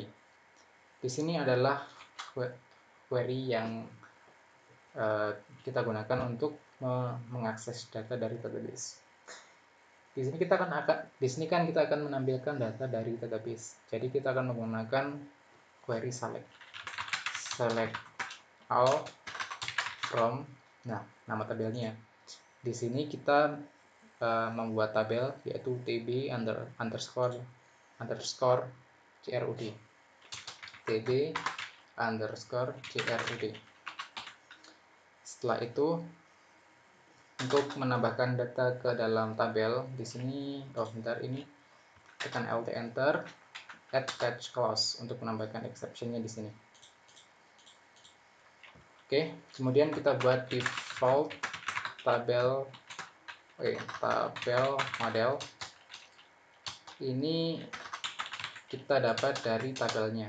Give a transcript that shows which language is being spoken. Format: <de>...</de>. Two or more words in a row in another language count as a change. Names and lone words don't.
<id>Di sini adalah query yang kita gunakan untuk mengakses data dari database. Di sini kan kita akan menampilkan data dari database. Jadi kita akan menggunakan query</id> <en>select all from,</en> <id>nah, nama tabelnya. Di sini kita membuat tabel yaitu</id> <en>tb underscore crud tb underscore crud.</en> <id>Setelah itu untuk menambahkan data ke dalam tabel di sini, ini tekan</id> <en>Alt Enter, add catch clause</en> <id>untuk menambahkan exception-nya di sini. Oke, kemudian kita buat default tabel model. Ini kita dapat dari tabelnya.</id>